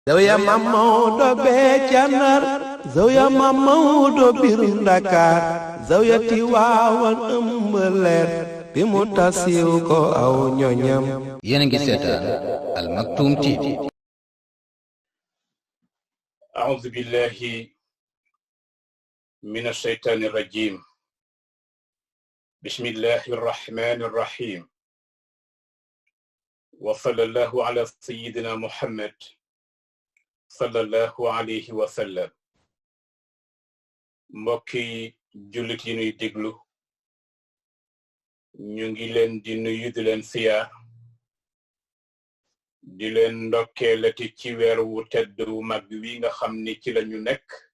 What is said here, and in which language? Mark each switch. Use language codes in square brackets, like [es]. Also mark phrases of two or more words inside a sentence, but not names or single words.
[wo] Zawya Mam Maodo bee ca Ndar Zawya Mam Maodo biir Ndakaar Zawya Tiwaawan ëmb leer bi mu tasiw ko aw ñoñam. yéen a ngi seetaan Al Maktoum TV. [ar] أعوذ بالله من الشيطان الرجيم. بسم الله الرحمن الرحيم. وصلى الله على سيدنا محمد صلى الله عليه وسلم. [wo] mbokki jullit yi ñuy déglu ñu ngi leen di nuyu di leen siyaar di leen ndokkeelati ci weer wu tedd wu mag wi nga xam ni ci lañu nekk